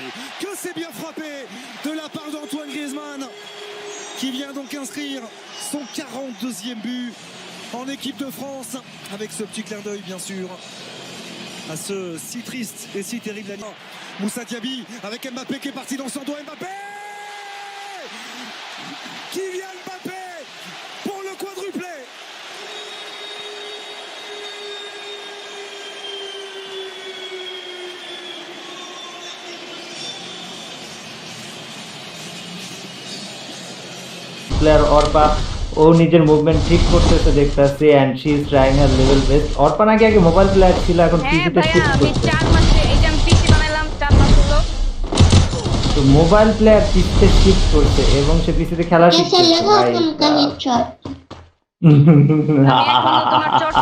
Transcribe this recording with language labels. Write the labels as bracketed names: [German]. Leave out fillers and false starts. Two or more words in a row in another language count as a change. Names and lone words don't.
[French] Que c'est bien frappé de la part d'Antoine Griezmann, qui vient donc inscrire son 42e but en équipe de France. Avec ce petit clin d'œil, bien sûr, à ce si triste et si terrible année. Moussa Diaby avec Mbappé qui est parti dans son dos. Mbappé, Kylian Mbappé pour le quadruplé. [Bangla] প্লেয়ার অর্পা ও নিজের মুভমেন্ট ঠিক করতেছে দেখতেছে [English] and she is trying her level best. [Bangla] অর্পা নাকি আগে [English] mobile player [Bangla] ছিল, এখন পিসিতে শিফট করছে। 4 মাসে এই যে আমি পিসি বানাইলাম 4 মাস হলো। তো [English] mobile player [Bangla] পিসিতে শিফট করছে এবং সে পিসিতে খেলা শিখছে। ভাই আমি এখন তোমার চট